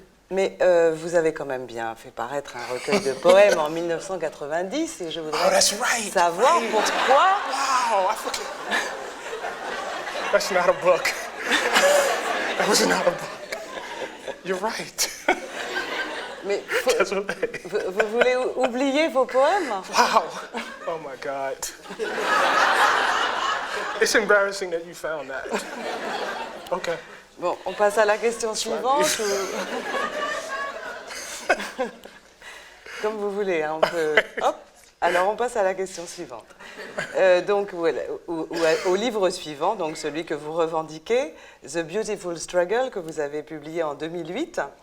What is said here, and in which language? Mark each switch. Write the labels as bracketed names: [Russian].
[French] Mais vous avez quand même bien fait paraître un recueil de poèmes en 1990, et je voudrais savoir pourquoi... [English] Wow, I forget. That's not a book. That was not a book. You're right. [French] Mais vous voulez oublier vos poèmes? [English] Wow. Oh my God. It's embarrassing that you found that. Okay. [French] Bon, on passe à la question suivante ou... Comme vous voulez, hein, on peut... Hop. Alors, on passe à la question suivante. Donc, voilà, au livre suivant, donc celui que vous revendiquez, The Beautiful Struggle, que vous avez publié en 2008.